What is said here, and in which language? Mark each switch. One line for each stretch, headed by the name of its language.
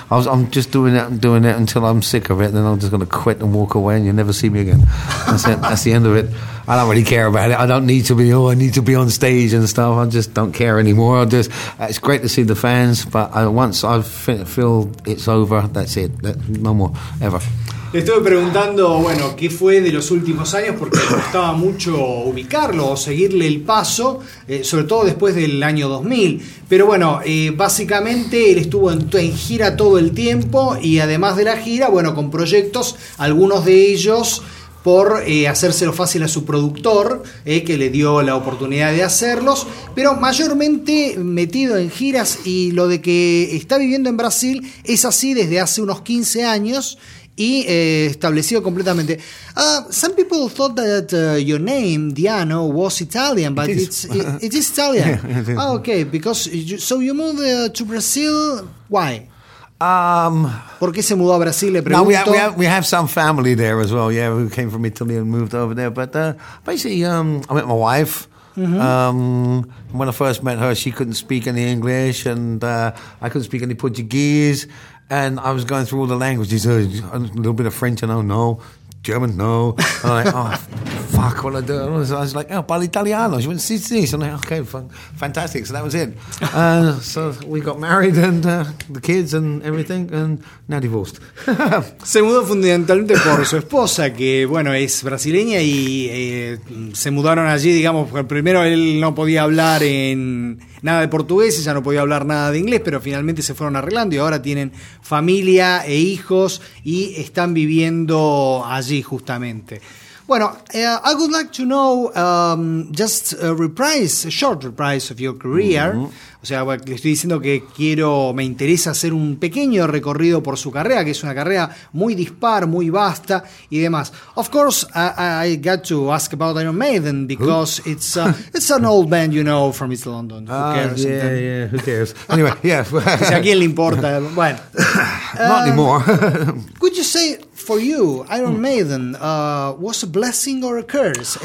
English: I'm just doing that until I'm sick of it, then I'm just going to quit and walk away and you'll never see me again. That's the end of it. I don't really care about it. I don't need to be, I need to be on stage and stuff. I just don't care anymore. It's great to see the fans, but once I feel it's over, that's it. No more, ever.
Spanish: Le estuve preguntando, bueno, qué fue de los últimos años, porque me gustaba mucho ubicarlo o seguirle el paso, sobre todo después del año 2000. Pero bueno, básicamente él estuvo en gira todo el tiempo y además de la gira, bueno, con proyectos, algunos de ellos por hacérselo fácil a su productor, que le dio la oportunidad de hacerlos, pero mayormente metido en giras y lo de que está viviendo en Brasil es así desde hace unos 15 años, y establecido completamente.
English: Some people thought that your name Diano was Italian, but it is Italian. Yeah, it is. Oh, okay, because you moved to Brazil. Why?
Spanish: ¿Por qué se mudó a Brasil? Le pregunto.
English: No, we have some family there as well. Yeah, who came from Italy and moved over there. But basically, I met my wife. Mm-hmm. When I first met her, she couldn't speak any English, and I couldn't speak any Portuguese. And I was going through all the languages, a little bit of French, and oh no, German, no. And I'm like, oh, fuck what I do. I was like, oh,
Italian: parli italiano.
English: She went,
Italian: si, si.
English: So I'm like, okay, fantastic. So that was it. So we got married and the kids and everything, and now divorced.
Spanish: Se mudó fundamentalmente por su esposa, que, bueno, es brasileña, y se mudaron allí, digamos, porque primero él no podía hablar en nada de portugués, ella no podía hablar nada de inglés, pero finalmente se fueron arreglando y ahora tienen familia e hijos y están viviendo allí justamente.
English: Bueno, I would like to know just a reprise, a short reprise of your career. Mm-hmm.
Spanish: O sea, bueno, le estoy diciendo que quiero, me interesa hacer un pequeño recorrido por su carrera, que es una carrera muy dispar, muy vasta y demás.
English: Of course, I got to ask about Iron Maiden because it's an old band, you know, from East London. Who cares? Yeah, then... yeah, who cares? Anyway, yeah.
Spanish: O sea, ¿a quién le importa? Bueno.
English: Not anymore. Could you say... For you, Iron Maiden, was a blessing or a curse?